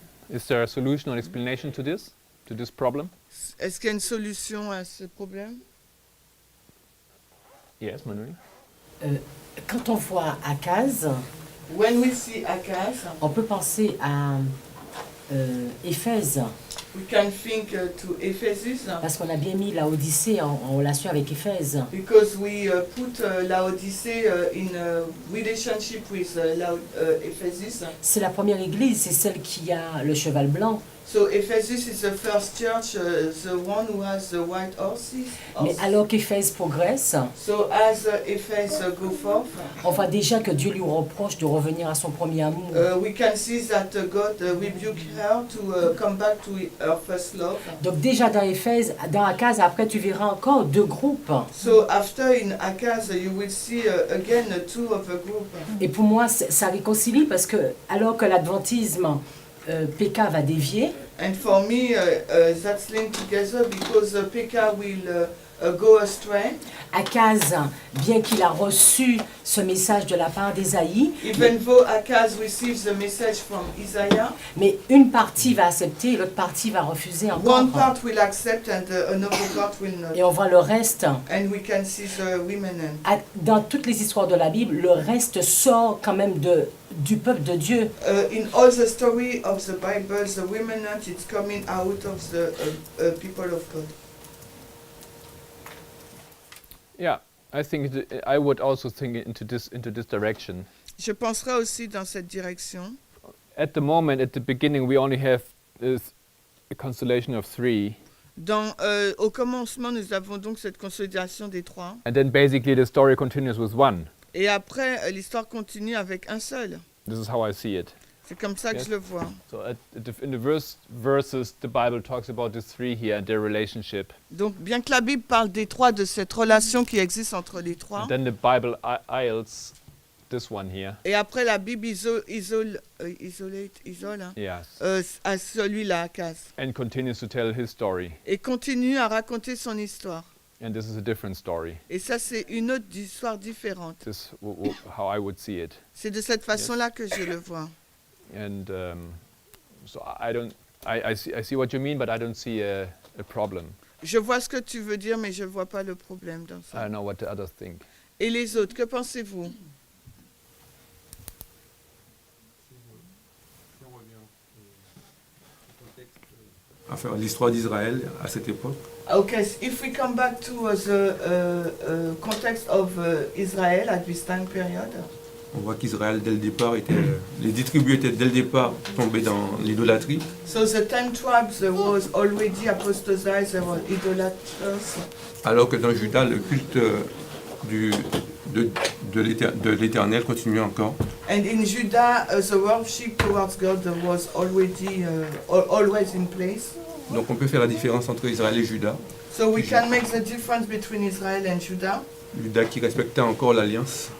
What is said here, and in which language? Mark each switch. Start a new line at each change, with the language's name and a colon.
English: Is there a solution or explanation to this problem?
French: Est-ce qu'il y a une solution à ce problème?
English: Yes, Manuel.
French: Quand on voit Akaz,
English: When we see Akaz,
French: on peut penser à Éphèse,
English: we can think to Ephesus
French: parce qu'on a bien mis la Odyssée en relation avec Éphèse.
English: because we put Laodicée in relationship with Ephesus.
French: C'est la première église, c'est celle qui a le cheval blanc.
English: So Ephesus is the first church, the one who has the white horses.
French: Mais alors qu'Éphèse progresse,
English: So as Ephesus go forth,
French: on voit déjà que Dieu lui reproche de revenir à son premier amour.
English: we can see that God rebuked her to come back to her first love.
French: Donc déjà dans Éphèse, dans Akaz, après tu verras encore deux groupes.
English: So after in Akaz, you will see again two of the group.
French: Et pour moi, ça réconcilie parce que alors que l'adventisme, Péka va dévier,
English: And for me, that's linked together because Pekah will go astray.
French: Akaz, bien qu'il a reçu ce message de la part d'Ésaïe,
English: Even though Akaz receives the message from Isaiah,
French: mais une partie va accepter et l'autre partie va refuser encore.
English: one part will accept and another part will not.
French: Et on voit le reste.
English: And we can see the remnant.
French: Dans toutes les histoires de la Bible, le reste sort quand même du peuple de Dieu.
English: In all the story of the Bible, the remnant is coming out of the people of God. Yeah, I think I would also think into this direction.
French: Je penserai aussi dans cette direction.
English: At the moment, at the beginning, we only have a constellation of 3,
French: Au commencement, nous avons donc cette consolidation des trois.
English: and then basically the story continues with 1.
French: Et après, l'histoire continue avec un seul.
English: This is how I see it.
French: C'est comme ça que
English: Yes.
French: je le vois.
English: So in the verses, the Bible talks about the 3 here and their relationship.
French: Donc, bien que la Bible parle des trois, de cette relation qui existe entre les trois,
English: And then the Bible isles this one here.
French: et après la Bible isole hein,
English: Yes.
French: à celui-là, Akaz,
English: And continues to tell his story.
French: et continue à raconter son histoire.
English: And this is a different story.
French: Et ça, c'est une autre histoire différente.
English: This is how I would see it.
French: C'est de cette façon-là que je le vois.
English: And so I see what you mean, but I don't see a problem.
French: Je vois ce que tu veux dire, mais je ne vois pas le problème dans
English: I
French: ça.
English: don't know what the others think.
French: Et les autres, que pensez-vous? Enfin, l'histoire d'Israël à cette époque.
English: Okay, if we come back to the context of Israel at this time period,
French: On voit qu'Israël, dès le départ, les 10 tribus étaient dès le départ tombées dans l'idolâtrie,
English: so the 10 tribes was already apostatized, they were idolaters,
French: alors que dans Juda, le culte de l'Éternel continuait encore.
English: and in Judah, the worship towards God was already always in place.
French: Donc on peut faire la différence entre Israël et Juda.
English: So we can make the difference between Israel and Judah.
French: Juda qui respectait encore l'alliance,